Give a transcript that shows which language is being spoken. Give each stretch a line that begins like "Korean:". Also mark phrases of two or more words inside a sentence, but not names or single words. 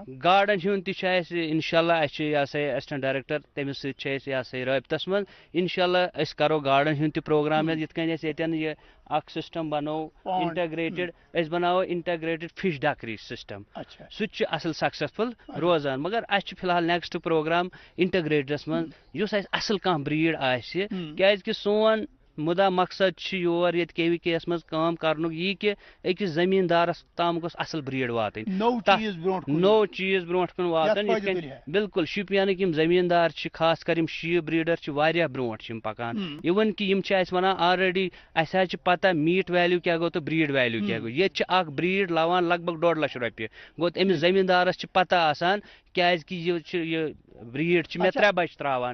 Kashmiri: گاڈن ہُنٛد تہِ چھُ اَسہِ انشاء اللہ اَسہِ چھُ یہِ ہسا یہِ
English: assistant director
Kashmiri: تٔمِس سۭتۍ چھِ أسۍ یہِ ہسا یہِ رٲبطس منٛز انشاء اللہ أسۍ کرو گاڈن ہُنٛد تہِ پروگرام یِتھ کٔنۍ أسۍ ییٚتٮ۪ن یہِ اکھ سِسٹم بنوو انٹگریٹڈ أسۍ بناوو
English: integrated fish duckery system
Kashmiri: سُہ تہِ چھُ اصل سکسیسفُل روزان مگر اَسہِ چھُ فِلحال
English: next program
Kashmiri: انٹگریٹڈس منٛز یُس اَسہِ اصل کانٛہہ بریٖڈ آسہِ کیازِ کہِ سون مُدا مقصد چھُ یور ییٚتہِ کے وی کے یس منٛز کٲم کرنُک یی کہِ أکِس زٔمیٖندارس تام گوٚژھ اصل بریٖڈ واتٕنۍ نوٚو چیٖز برونٛٹھ کُن واتُن یِتھ کٔنۍ بالکل شُپینٕکۍ یِم زٔمیٖندار چھِ خاص کر یِم
English: sheep breeder
Kashmiri: چھِ واریاہ برونٛٹھ چھِ یِم پکان اِوٕن کہِ یِم چھِ اَسہِ ونان آلریڈی اَسہِ حظ چھِ پتہ
English: meat value
Kashmiri: کیٛاہ گوٚو تہٕ
English: breed value
Kashmiri: کیٛاہ گوٚو ییٚتہِ چھِ اکھ بریٖڈ لوان لگ بگ 1.5 لچھ رۄپیہِ گوٚو أمِس زٔمیٖندارس چھِ پتہ آسان کیازِ کہِ یہِ چھِ یہِ بریٖڈ چھِ مےٚ 3 بچہِ تراوان